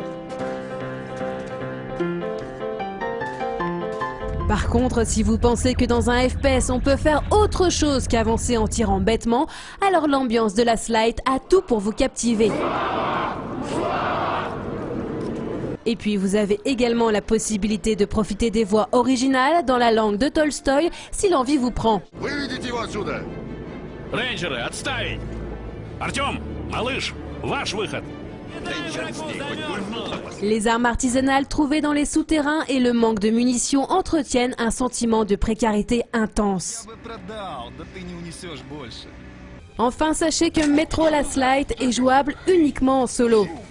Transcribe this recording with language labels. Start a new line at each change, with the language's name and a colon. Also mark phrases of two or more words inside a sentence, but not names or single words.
French: Par contre, si vous pensez que dans un FPS on peut faire autre chose qu'avancer en tirant bêtement, alors l'ambiance de Last Light a tout pour vous captiver. Et puis vous avez également la possibilité de profiter des voix originales dans la langue de Tolstoï si l'envie vous prend.
Russian: Выведите его отсюда! Рейнджеры, отставить! Артем, малыш, ваш выход.
French: Les armes artisanales trouvées dans les souterrains et le manque de munitions entretiennent un sentiment de précarité intense. Enfin, sachez que Metro Last Light est jouable uniquement en solo.